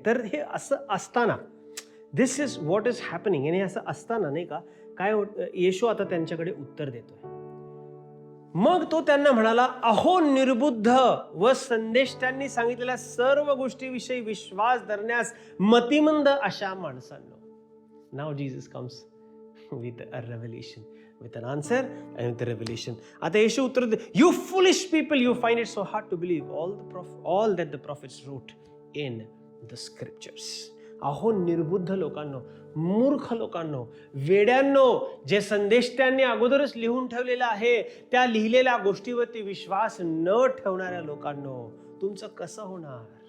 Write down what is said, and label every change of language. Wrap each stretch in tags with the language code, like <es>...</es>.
<mr>तर हे असं असताना,</mr> <en>This is what is happening.</en> <mr>आणि असं असताना नाही का काय येशू आता त्यांच्याकडे उत्तर देतोय. मग तो त्यांना म्हणाला, अहो निर्बुद्ध व संदेश त्यांनी सांगितलेल्या सर्व गोष्टीविषयी विश्वास धरण्यास मतिमंद अशा माणसांनो.</mr> <en>नाव Jesus comes with a revelation, with an answer and with a revelation.</en> <mr>आता येशू उत्तर दे,</mr> <en>you foolish people, you find it so hard to believe all that the prophets wrote in the scriptures.</en> <mr>अहो निर्बुद्ध लोकांनो, मूर्ख लोकांनो, वेड्यांनो, जे संदेश त्यांनी अगोदरच लिहून ठेवलेला आहे त्या लिहिलेल्या गोष्टीवरती विश्वास न ठेवणाऱ्या लोकांनो, तुमचं कसं होणार?</mr>